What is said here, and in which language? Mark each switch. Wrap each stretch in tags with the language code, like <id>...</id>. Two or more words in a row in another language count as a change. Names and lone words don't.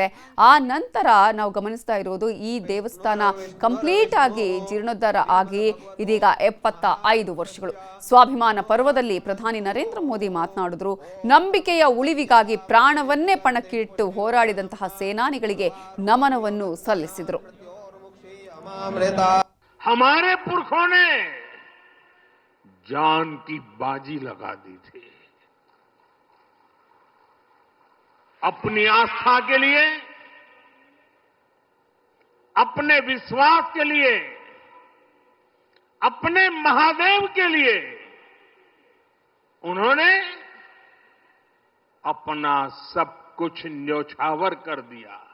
<kn>ಆ ನಂತರ ನಾವು ಗಮನಿಸ್ತಾ ಇರೋದು ಈ ದೇವಸ್ಥಾನ ಕಂಪ್ಲೀಟ್ ಆಗಿ ಜೀರ್ಣೋದ್ಧಾರ ಆಗಿ ಇದೀಗ 75 ವರ್ಷಗಳು. ಸ್ವಾಭಿಮಾನ ಪರ್ವದಲ್ಲಿ ಪ್ರಧಾನಿ ನರೇಂದ್ರ ಮೋದಿ ಮಾತನಾಡಿದ್ರು. ನಂಬಿಕೆಯ ಉಳಿವಿಗಾಗಿ ಪ್ರಾಣವನ್ನೇ ಪಣಕ್ಕಿಟ್ಟು ಹೋರಾಡಿದಂತಹ ಸೇನಾನಿಗಳಿಗೆ ನಮನವನ್ನು ಸಲ್ಲಿಸಿದರು.</kn> <hi>हमारे पुरखों ने जान की बाजी लगा दी थी अपनी आस्था के लिए, अपने विश्वास के लिए, अपने महादेव के लिए उन्होंने अपना सब कुछ न्योछावर कर दिया।</hi>